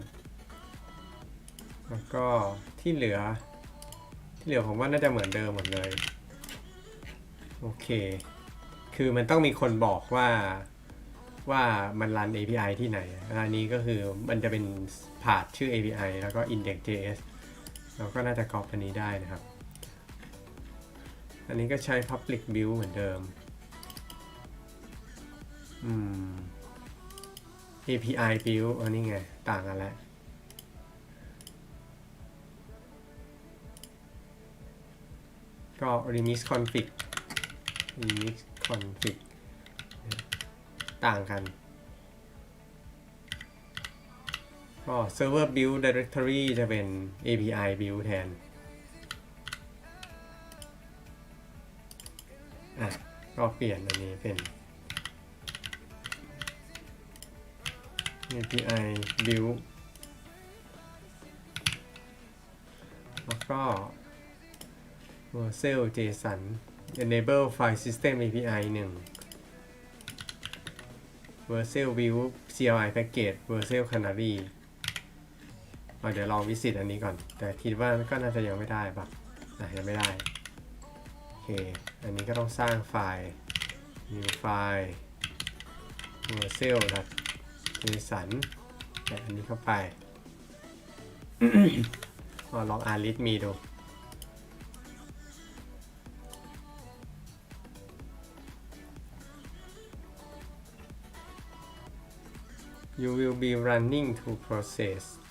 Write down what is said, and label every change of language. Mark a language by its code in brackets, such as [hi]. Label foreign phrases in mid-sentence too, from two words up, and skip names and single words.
[th] แล้วก็ที่เหลือผมว่าน่าจะเหมือนเดิมหมดเลยโอเคคือมันต้องมีคนบอกว่ามันรัน API ที่ไหนอันนี้ก็คือมันจะเป็นพาธชื่อ API แล้วก็ index.js เราก็น่าจะก๊อปอันนี้ได้นะครับอันนี้ก็ใช้ [en] public build [th] เหมือนเดิม [en] API build [th] อันนี้ไงต่างกันแล้วก็ [en] remix config [th] ต่างกันก็ [en] server build directory [th] จะเป็น [en] API build [th] แทน ก็เปลี่ยนอันนี้เป็น [en] API build [th] แล้วก็ [en] Vercel JSON enable file system API [th] 1 [en] Vercel view CLI package Vercel Canary [th] เดี๋ยวลองวิสิตอันนี้ก่อนแต่คิดว่าก็น่าจะยังไม่ได้ปะยังไม่ได้โอเคอันนี้ก็ต้องสร้างไฟล์ [en] new file vercel.json [th] แต่อันนี้เข้าไป ลองอ่าน readme ดู [en] you will be running to process